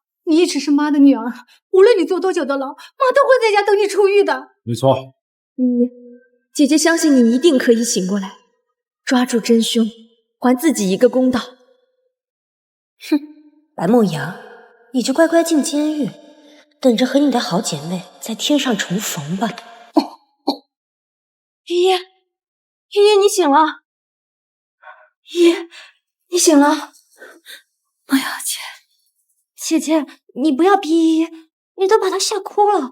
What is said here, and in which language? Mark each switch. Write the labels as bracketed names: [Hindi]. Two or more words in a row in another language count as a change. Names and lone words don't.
[Chinese] 你一直是媽的女兒，無論你坐多久的牢，媽都會在家等你出獄的。沒錯。姐姐相信你一定可以醒過來，抓住真兇，還自己一個公道。哼，白慕瑤，你就乖乖進監獄，等着和你的好姐妹在天上重逢吧。依依，依依，你醒了。依依，你醒了。梦瑶姐，姐姐，你不要逼依依，你都把她嚇哭了。